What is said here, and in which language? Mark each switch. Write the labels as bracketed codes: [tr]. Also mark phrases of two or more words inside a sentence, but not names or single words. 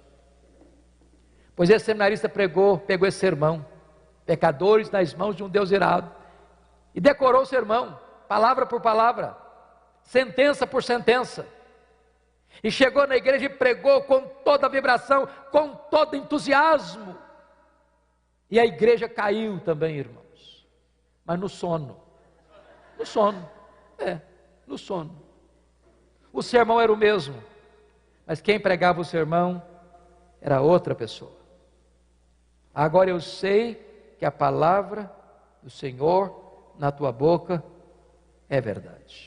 [pt] Pois esse seminarista pegou esse sermão, Pecadores nas mãos de um Deus irado, e decorou o sermão, palavra por palavra, sentença por sentença, e chegou na igreja e pregou com toda a vibração, com todo entusiasmo, e a igreja caiu também, irmãos, mas no sono, no sono. O sermão era o mesmo, mas quem pregava o sermão era outra pessoa. Agora eu sei que a palavra do Senhor na tua boca é verdade.